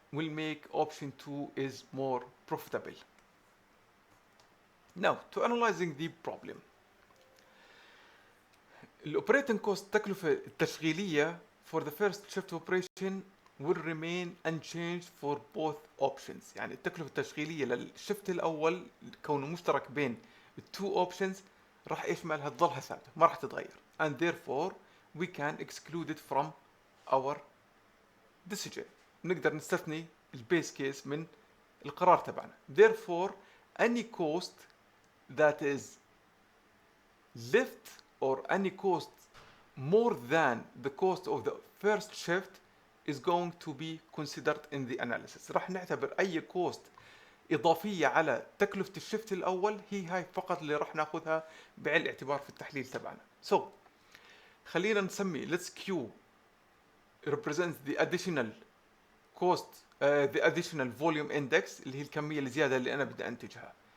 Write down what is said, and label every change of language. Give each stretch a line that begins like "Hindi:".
English: will make option 2 is more profitable. Now, to analyzing the problem. الاوبريتنج cost
Arabic: التكلفة التشغيلية
English: for the first shift operation will remain unchanged for both options.
Arabic: يعني التكلفة التشغيلية للشفت الأول كونه مشترك بين التو options راح ايش مالها تضلها ثابتة ما راح تتغير.
English: And therefore we can exclude it from our decision.
Arabic: نقدر نستثني البيس كيس من القرار تبعنا.
English: Therefore any cost that is left or any cost more than the cost of the first shift is going to be considered in the analysis.
Arabic: راح نعتبر اي cost اضافيه على تكلفه الشفت الاول هي هاي فقط اللي راح ناخذها بعين الاعتبار في التحليل تبعنا.
English: So
Arabic: خلينا نسمي
English: let's Q represents the additional cost the additional volume index
Arabic: اللي هي الكميه الزياده اللي انا بدي انتجها.